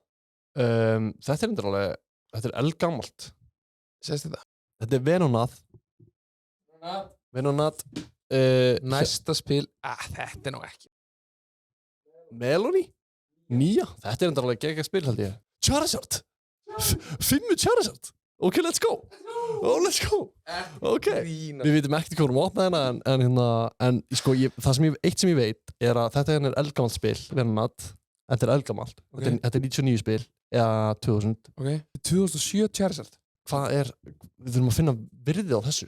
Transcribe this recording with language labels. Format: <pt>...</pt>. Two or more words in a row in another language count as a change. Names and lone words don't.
<is>Þetta endur alveg, þetta eldgamalt. Sést þetta? Þetta Venonat. Næsta spil, þetta nú ekki. Melody? Nýja? Þetta endur alveg geggjað spil held ég.</is> <en>Charizard! 5 Charizard! Ok, let's go! Let's go!</en> <is>Ok, við vitum ekkert hvað opna hérna en sko, eitt sem ég veit er að þetta er eldgamalt spil, Venonat. Þetta eldgamalt. Okay. Þetta 99 spil, eða 2000. Ok, 2007 Charizard. Við þurfum að finna virðið á þessu, sko.</is>